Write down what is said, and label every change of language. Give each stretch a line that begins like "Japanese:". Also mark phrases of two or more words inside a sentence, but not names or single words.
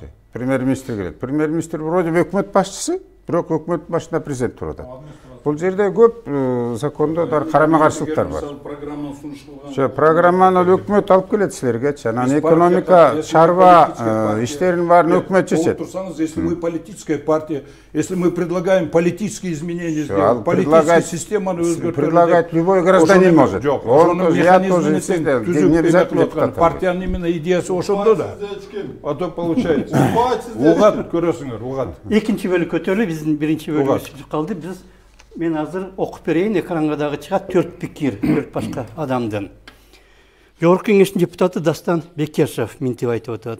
Kyrgyz: Премьер-министр келет. Премьер-министр вроде өкмөт башчысы, бирок өкмөттүн башында президент турат. Бул жерде көп закондо карама каршылыктар бар. Программаны өкмөт алып келет силерге. Анан экономика, чарба иштерин баарын өкмөт чечет.
Russian: Если мы политическая партия, если мы предлагаем политические изменения сделать, политическая система предлагать любой гражданин может. Я тоже не обязательно.
Kyrgyz: Партиянын именно идеясы ошондо да.
Russian: А то получается.
Kyrgyz: Угат көрөсүңөр, угат. Экинчи бөлүк өтөлү, биздин биринчи бөлүгүбүз чыгып калды. Мен азыр окуп берейин, экранга дагы чыгат 4 пикир, 4 башка адамдын. Жогорку кеңештин депутаты Дастан Бекешев мынтип айтып атат.